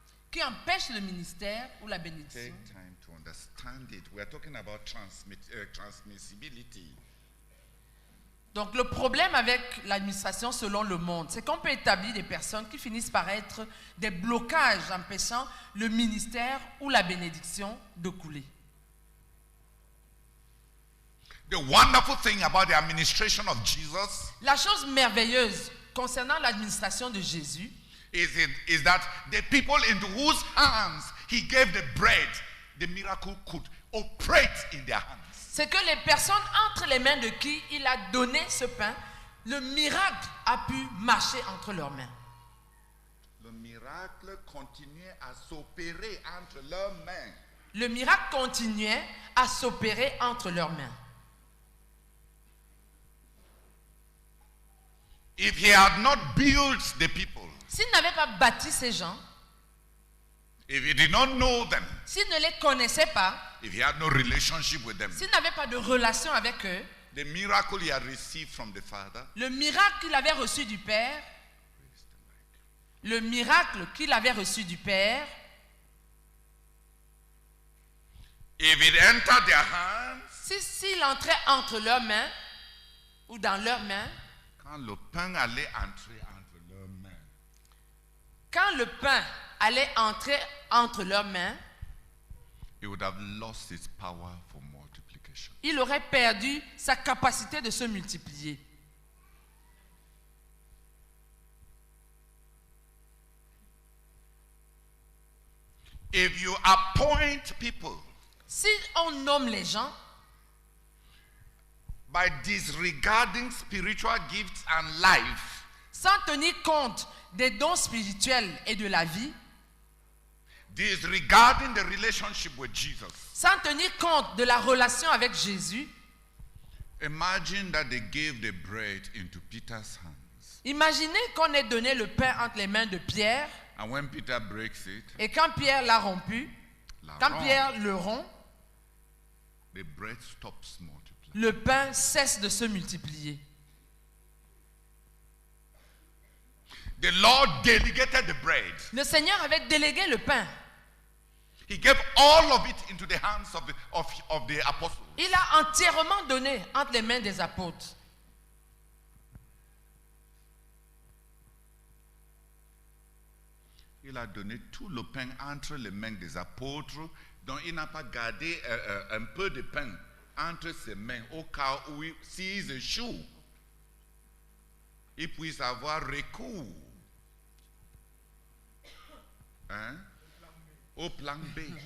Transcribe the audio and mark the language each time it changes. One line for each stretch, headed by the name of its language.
French: qui empêche le ministère ou la bénédiction.
English: Take time to understand it. We are talking about transmissibility.
French: Donc le problème avec l'administration selon le monde, c'est qu'on peut établir des personnes qui finissent par être des blocages empêchant le ministère ou la bénédiction de couler.
English: The wonderful thing about the administration of Jesus
French: La chose merveilleuse concernant l'administration de Jésus,
English: is that the people into whose hands he gave the bread, the miracle could operate in their hands.
French: c'est que les personnes entre les mains de qui il a donné ce pain, le miracle a pu marcher entre leurs mains. Le miracle continuait à s'opérer entre leurs mains. Le miracle continuait à s'opérer entre leurs mains.
English: If he had not built the people,
French: S'il n'avait pas bâti ces gens,
English: if he did not know them,
French: s'il ne les connaissait pas,
English: if he had no relationship with them,
French: s'il n'avait pas de relation avec eux,
English: the miracle he had received from the Father,
French: le miracle qu'il avait reçu du Père, le miracle qu'il avait reçu du Père,
English: if it entered their hands,
French: s'il entrait entre leurs mains ou dans leurs mains, quand le pain allait entrer entre leurs mains, quand le pain allait entrer entre leurs mains,
English: he would have lost his power for multiplication.
French: il aurait perdu sa capacité de se multiplier.
English: If you appoint people
French: Si on nomme les gens
English: by disregarding spiritual gifts and life,
French: sans tenir compte des dons spirituels et de la vie,
English: disregarding the relationship with Jesus,
French: sans tenir compte de la relation avec Jésus,
English: imagine that they gave the bread into Peter's hands.
French: imaginez qu'on ait donné le pain entre les mains de Pierre,
English: And when Peter breaks it,
French: et quand Pierre l'a rompu, quand Pierre le rompt,
English: the bread stops multiplying.
French: le pain cesse de se multiplier.
English: The Lord delegated the bread.
French: Le Seigneur avait délégué le pain.
English: He gave all of it into the hands of the apostles.
French: Il a entièrement donné entre les mains des apôtres. Il a donné tout le pain entre les mains des apôtres, donc il n'a pas gardé un peu de pain entre ses mains au cas où s'ils échouent, ils puissent avoir recours au plan B.